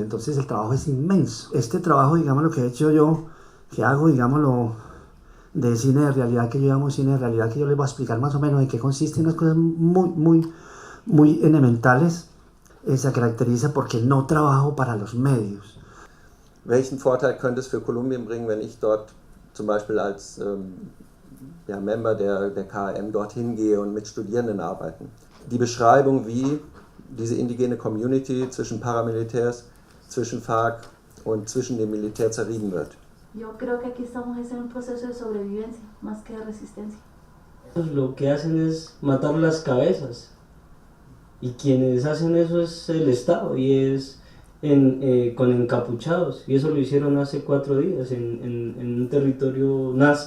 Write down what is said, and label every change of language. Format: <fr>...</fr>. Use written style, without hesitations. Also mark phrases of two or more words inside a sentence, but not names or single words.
<es>Entonces el trabajo es inmenso. Este trabajo, digamos, lo que he hecho yo, que hago, digámoslo, de cine de realidad, que yo llamo cine de realidad, que yo les voy a explicar más o menos en qué consiste, unas cosas muy, muy, muy elementales, se caracteriza porque no trabajo para los medios.</es> <de>Welchen Vorteil könnte es für Kolumbien bringen, wenn ich dort zum Beispiel als Member der KAM dorthin gehe und mit Studierenden arbeite? Die Beschreibung, wie diese indigene Community zwischen Paramilitärs, zwischen FARC und zwischen dem Militär zerrieben wird.</de> <es>Yo creo que aquí estamos en un proceso de sobrevivencia más que de resistencia. Lo que hacen es matar las cabezas y quienes hacen eso es el Estado y es con encapuchados, y eso lo hicieron hace 4 días en un territorio NASA.</es>